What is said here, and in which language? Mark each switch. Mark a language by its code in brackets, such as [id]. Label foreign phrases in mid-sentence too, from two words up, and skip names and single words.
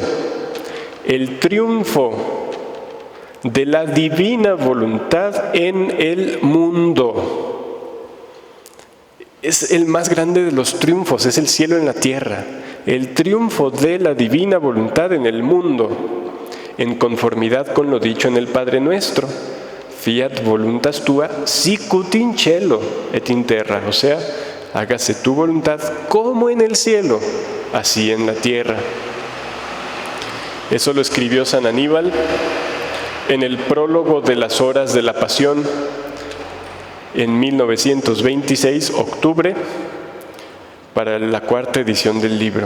[es] El triunfo de la divina voluntad en el mundo. Es el más grande de los triunfos, es el cielo en la tierra. El triunfo de la divina voluntad en el mundo, en conformidad con lo dicho en el Padre Nuestro. [la] Fiat voluntas tua sicut in cielo et in terra. [es] O sea, hágase tu voluntad como en el cielo, así en la tierra. Eso lo escribió San Aníbal en el prólogo de las horas de la Pasión en 1926, octubre, para la 4ª edición del libro.